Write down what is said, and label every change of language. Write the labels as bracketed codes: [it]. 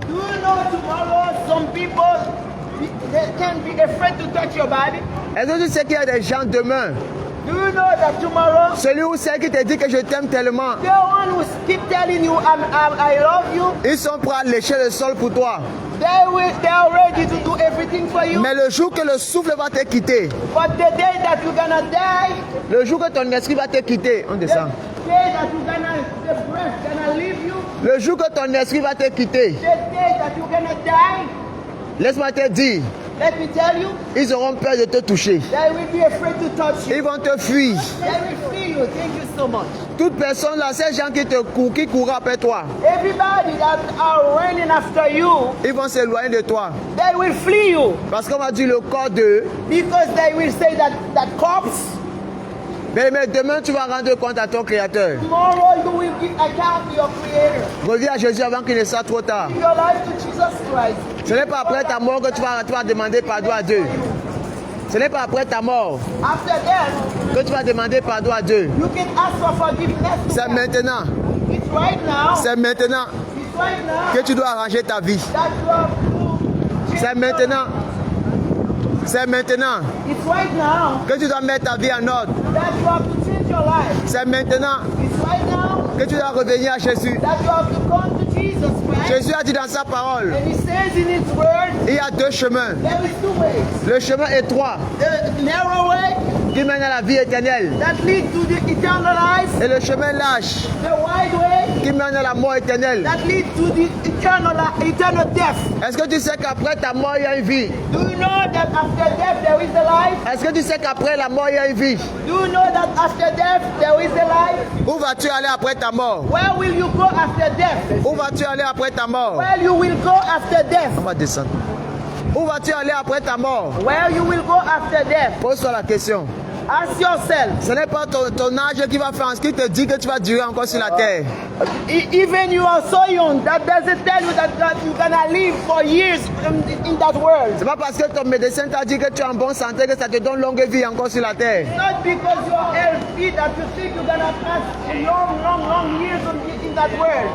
[en] Do you know tomorrow some people they can be afraid to touch your body? [fr] Est-ce que tu sais qu'il y a des gens demain? [en] Do you know that tomorrow [fr] Celui ou celle qui te dit que je t'aime tellement, [en] the one who keep telling you I love you, [fr] ils sont prêts à lécher le sol pour toi. [en] they are ready to do everything for you. [fr] Mais le jour que le souffle va te quitter, [en] But the day that you're gonna die, [fr] le jour que ton esprit va te quitter, on [en] the [fr] descend. [en] day that the breath gonna leave you, [fr] Le jour que ton esprit va te quitter, [en] the day that you're gonna die, [fr] laisse-moi te dire, [en] let me tell you, [fr] ils auront peur de te toucher. [en] they will be afraid to touch you. [fr] Ils vont te fuir. [en] They will feel you. Thank you so much. [fr] Toute personne là, ces gens qui te courent, qui courent après toi, [en] Everybody that are running after you, [fr] ils vont s'éloigner de toi. [en] they will flee you [fr] Parce qu'on va dire le corps d'eux. [en] because they will say that corpse. [fr] Mais demain, tu vas rendre compte à ton Créateur. [en] Tomorrow you will give account to your Creator. [fr] Reviens à Jésus avant qu'il ne soit trop tard. [en] Give your life to Jesus Christ. [fr] Ce n'est pas après ta mort que tu vas demander pardon à Dieu. Ce n'est pas après ta mort [en] After death, [fr] que tu vas demander pardon à Dieu. [en] you can ask for forgiveness. [fr] C'est maintenant. [en] It's right now. [fr] C'est maintenant [en] It's right now [fr] que tu dois arranger ta vie. [en] that you have to. [fr] C'est maintenant. C'est maintenant [en] It's right now [fr] que tu dois mettre ta vie en ordre. [en] that you have to change your life. [fr] C'est maintenant [en] It's right now [fr] que tu dois revenir à Jésus. [en] that you have to come to Jesus Christ. [fr] Jésus a dit dans sa parole, [en] And He says in His Word, [fr] il y a deux chemins. [en] there is two ways. [fr] Le chemin étroit [en] The narrow way [fr] qui mène à la vie éternelle [en] that leads to the eternal life. [fr] et le chemin lâche [en] The wide way [fr] qui mène à la mort éternelle. [en] that leads to the eternal death. [fr] Est-ce que tu sais qu'après ta mort, il y a une vie? [en] Do you know that after death there is a life? [fr] Est-ce que tu sais qu'après la mort, il y a une vie? [en] Do you know that after death there is a life? [fr] Où vas-tu aller après ta mort? [en] Where will you go after death? [fr] Où vas-tu aller après ta mort? [en] Where you will go after death? [fr] On va descendre. Où vas-tu aller après ta mort? [en] Where you will go after death? [fr] Pose-toi la question. [en] Ask yourself. [fr] Ce n'est pas ton âge qui va faire en ce qui te dit que tu vas durer encore sur la terre. [en] Even you are so young, that doesn't tell you that you're gonna live for years in that world. [fr] C'est pas parce que ton médecin t'a dit que tu es en bonne santé que ça te donne longue vie encore sur la terre. [en] Not because you are healthy that you think you're gonna pass long years in that world.